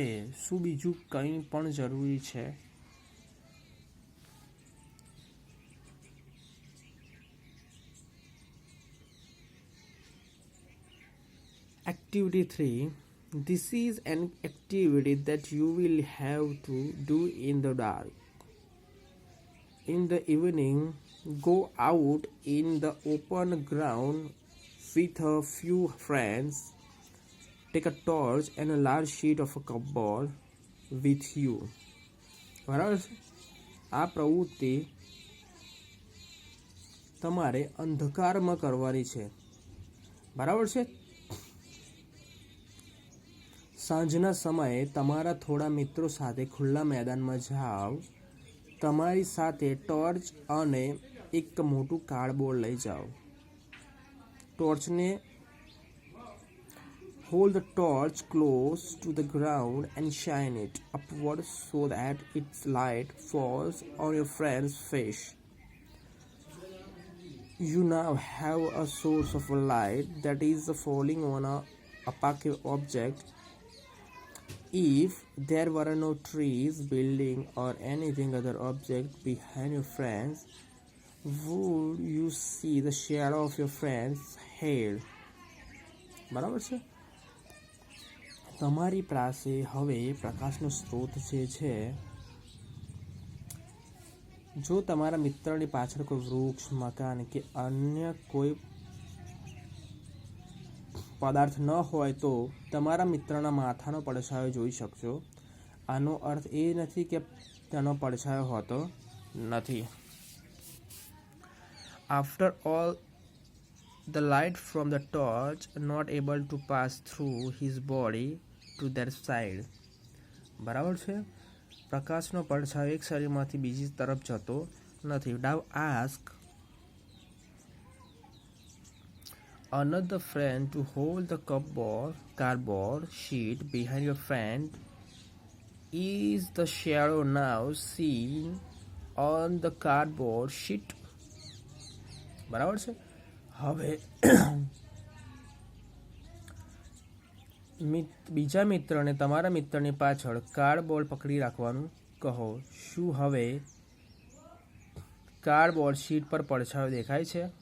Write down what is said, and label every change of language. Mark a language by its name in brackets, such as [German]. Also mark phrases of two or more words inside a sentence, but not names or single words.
[Gujarati] શું બીજું કંઈ પણ જરૂરી છે? [English] Activity 3. This is an activity that you will have to do in the dark. In the evening, go out in the open ground with a few friends, take a torch and a large sheet of a cupboard with you. [Gujarati] બરાબર છે. આ પ્રવૃત્તિ તમારે અંધકારમાં કરવાની છે. બરાબર છે. સાંજના સમયે તમારા થોડા મિત્રો સાથે ખુલ્લા મેદાનમાં જાઓ. તમારી સાથે ટોર્ચ અને એક મોટું કાર્ડબોર્ડ લઈ જાઓ. [English] ટોર્ચને hold the torch close to the ground and shine it upward so that its light falls on your friend's face. You now have a source of light that is falling on a opaque object. If there were no trees, building or anything other object behind your friends, would you see the shadow of your friend's head? [Gujarati] બરાબર છે. તમારી પાસે હવે પ્રકાશનો સ્ત્રોત જે છે, જો તમારા મિત્રની પાછળ કોઈ વૃક્ષ, મકાન કે અન્ય કોઈ પદાર્થ ન હોય તો તમારા મિત્રના માથાનો પડછાયો જોઈ શકશો. આનો અર્થ એ નથી કે તેનો પડછાયો હોતો નથી. [English] After all, the light from the torch not able to pass through his body to that side. [Gujarati] બરાબર છે. પ્રકાશનો પડછાયો એક શરીરમાંથી બીજી તરફ જતો નથી. [English] Now ask another friend to hold the cardboard sheet behind your friend. Is the shadow now seen on the cardboard sheet? [Gujarati] બરાબર છે. હવે બીજા મિત્રને તમારા મિત્રની પાછળ કાર્ડબોર્ડ પકડી રાખવાનું કહો. શું હવે કાર્ડબોર્ડ શીટ પર પડછાયો દેખાય છે?